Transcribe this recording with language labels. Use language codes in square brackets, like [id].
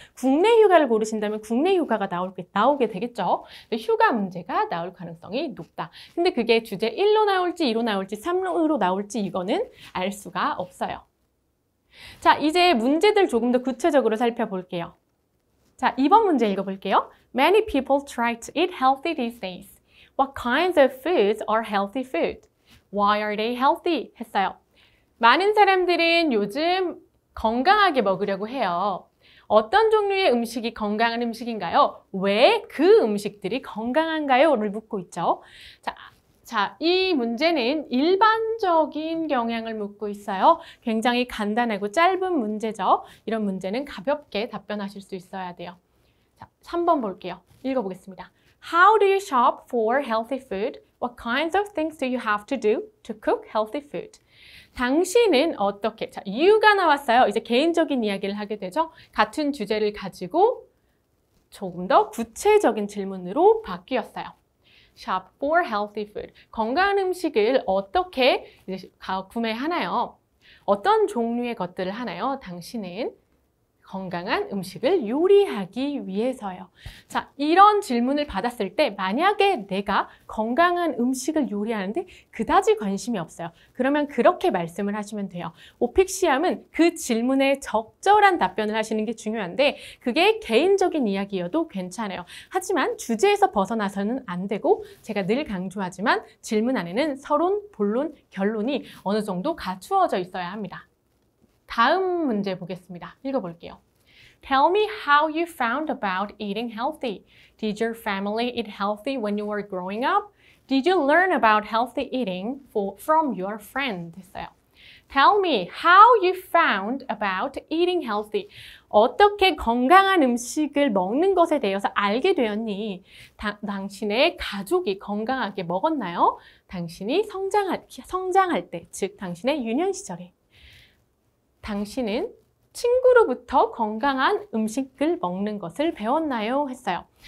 [ko] 국내 휴가를 고르신다면 국내 휴가가 나오게 되겠죠. 휴가 문제가 나올 가능성이 높다. 근데 그게 주제 1로 나올지 2로 나올지 3로 나올지 이거는 알 수가 없어요. 자, 이제 문제들 조금 더 구체적으로 살펴볼게요. 자, 2번 문제 읽어볼게요. [en] Many people try to eat healthy these days. What kinds of foods are healthy food? Why are they healthy? [ko] 했어요. 많은 사람들은 요즘 건강하게 먹으려고 해요. 어떤 종류의 음식이 건강한 음식인가요? 왜 그 음식들이 건강한가요? 를 묻고 있죠. 자, 이 문제는 일반적인 경향을 묻고 있어요. 굉장히 간단하고 짧은 문제죠. 이런 문제는 가볍게 답변하실 수 있어야 돼요. 자, 3번 볼게요. 읽어보겠습니다. [en] How do you shop for healthy food? What kinds of things do you have to do to cook healthy food? [ko] 당신은 어떻게, 자, 이유가 나왔어요. 이제 개인적인 이야기를 하게 되죠. 같은 주제를 가지고 조금 더 구체적인 질문으로 바뀌었어요. [en] Shop for healthy food. [ko] 건강한 음식을 어떻게 이제 구매하나요? 어떤 종류의 것들을 하나요? 당신은 건강한 음식을 요리하기 위해서요. 자, 이런 질문을 받았을 때 만약에 내가 건강한 음식을 요리하는데 그다지 관심이 없어요. 그러면 그렇게 말씀을 하시면 돼요. 오픽 시험은 그 질문에 적절한 답변을 하시는 게 중요한데 그게 개인적인 이야기여도 괜찮아요. 하지만 주제에서 벗어나서는 안 되고 제가 늘 강조하지만 질문 안에는 서론, 본론, 결론이 어느 정도 갖추어져 있어야 합니다. 다음 문제 보겠습니다. 읽어볼게요. [en] Tell me how you found about eating healthy. Did your family eat healthy when you were growing up? Did you learn about healthy eating from your friend? [ko] 했어요. [en] Tell me how you found about eating healthy. [ko] 어떻게 건강한 음식을 먹는 것에 대해서 알게 되었니? 당신의 가족이 건강하게 먹었나요? 당신이 성장할 때, 즉 당신의 유년 시절에. 당신은 친구로부터 건강한 음식을 먹는 것을 배웠나요? 했어요.